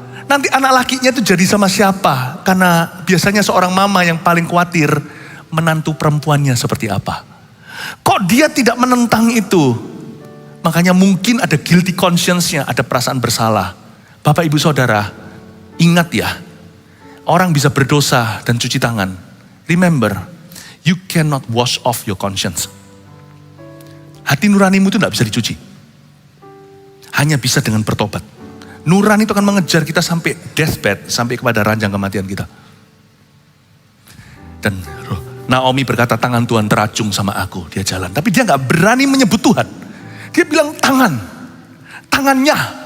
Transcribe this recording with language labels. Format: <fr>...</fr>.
<id>Nanti anak lakinya itu jadi sama siapa? Karena biasanya seorang mama yang paling khawatir menantu perempuannya seperti apa. Kok dia tidak menentang itu? Makanya mungkin ada</id> <en>guilty conscience-</en> <id>nya, ada perasaan bersalah. Bapak Ibu Saudara, ingat ya, orang bisa berdosa dan cuci tangan.</id> <en>Remember, you cannot wash off your conscience.</en> <id>Hati nuranimu itu tidak bisa dicuci. Hanya bisa dengan bertobat. Nurani itu akan mengejar kita sampai deathbed, sampai kepada ranjang kematian kita. Dan Naomi berkata, tangan Tuhan teracung sama aku, dia jalan. Tapi dia gak berani menyebut Tuhan. Dia bilang tangannya.</id>